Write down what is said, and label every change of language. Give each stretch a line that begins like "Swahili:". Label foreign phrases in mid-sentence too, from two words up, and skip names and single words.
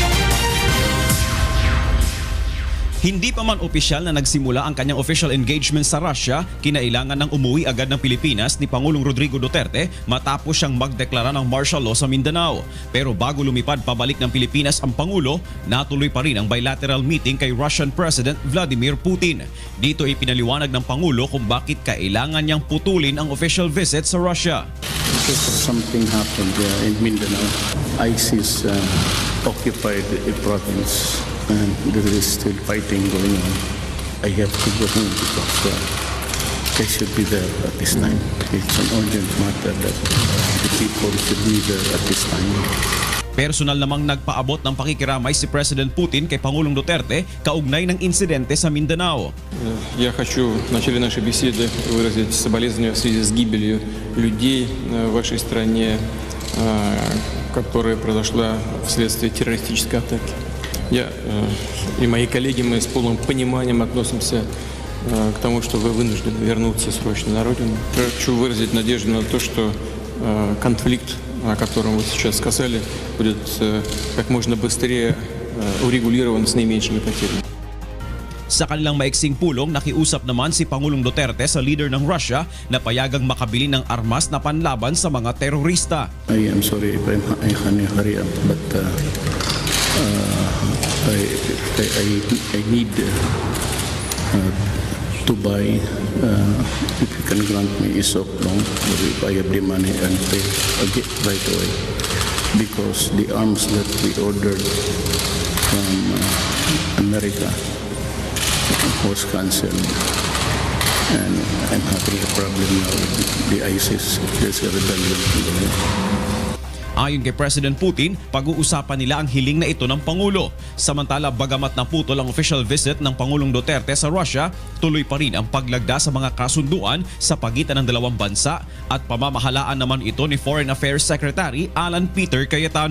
Filipino: Hindi pa man opisyal na nagsimula ang kanyang
English: official engagement
Filipino: sa Russia, kinailangan ng umuwi agad ng Pilipinas ni Pangulong Rodrigo Duterte matapos siyang magdeklara ng martial law sa Mindanao. Pero bago lumipad pabalik ng Pilipinas ang Pangulo, natuloy pa rin ang
English: bilateral meeting
Filipino: kay
English: Russian President
Filipino: Vladimir Putin. Dito ipinaliwanag ng Pangulo kung bakit kailangan niyang putulin ang
English: official visit
Filipino: sa Russia.
English: Something happened in Mindanao. ISIS occupied a province. And there is still fighting going on. I have to go home because I should be there at this time. It's an urgent matter that the people should be there at this time.
Filipino: Personal namang nagpaabot ng pakikiramay si President Putin kay Pangulong Duterte kaugnay ng insidente sa Mindanao.
Russian: Я хочу в начале нашей беседы выразить соболезнования в связи с гибелью людей в вашей стране, которая произошла вследствие террористической атаки. Я и мои коллеги, мы с полным пониманием относимся к тому, что вы вынуждены вернуться срочно на родину. Хочу выразить надежду на то, что конфликт, о котором вы сейчас сказали, будет как можно быстрее урегулирован с наименьшими потерями.
Filipino: Sa kanilang maiksing pulong, nakiusap naman si Pangulong Duterte sa leader ng Russia na payagang makabili ng armas na panlaban sa mga terorista.
English: I am sorry if I hurry up, but I need to buy, if you can grant me a soft loan, or if I have the money and pay again right away. Because the arms that we ordered from America was cancelled. And I'm having a problem now with the ISIS. There's a rebellion in the world.
Filipino: Ayon kay President Putin, pag-uusapan nila ang hiling na ito ng Pangulo. Samantala, bagamat naputol ang
English: official visit
Filipino: ng Pangulong Duterte sa Russia, tuloy pa rin ang paglagda sa mga kasunduan sa pagitan ng dalawang bansa at pamamahalaan naman ito ni
English: Foreign Affairs Secretary
Filipino: Alan Peter Cayetano.